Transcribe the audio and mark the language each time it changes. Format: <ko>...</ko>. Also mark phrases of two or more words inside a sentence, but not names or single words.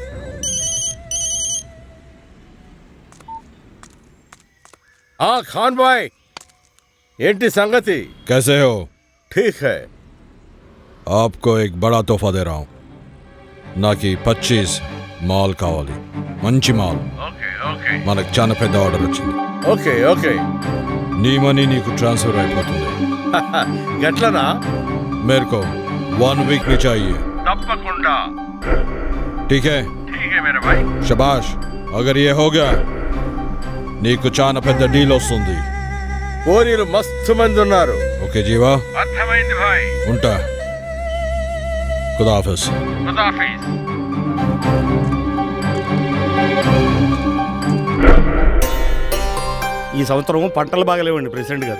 <hi>हाँ खान भाई,</hi> <te>ఏంటి సంగతి?</te> <hi>कैसे हो? ठीक है. आपको एक बड़ा तोहफा दे रहा हूँ.</hi> <te>నాకి 25 మాల్ కావాలి, మంచి మాల్. మనకు చాలా పెద్ద ఆర్డర్ వచ్చింది. ఓకే ఓకే. నీ మనీ నీకు ట్రాన్స్ఫర్ అయిపోతుంది. గట్లనా?</te> <hi>मेरे को 1 वीक में चाहिए.</hi> <te>తప్పకుండా.</te> <hi>ठीक है? ठीक है मेरे भाई. शाबाश. अगर ये हो गया</hi> <te>నీకు చాలా పెద్ద డీల్ వస్తుంది. కోరీలు మస్తు మంది ఉన్నారు. ఓకే జీవా, అర్థమైంది భాయ్. ఉంటా. ఖుదాఫిజ్. ఖుదాఫిజ్. ఈ సంవత్సరం పంటలు బాగలేవండి ప్రెసిడెంట్ గారు.</te>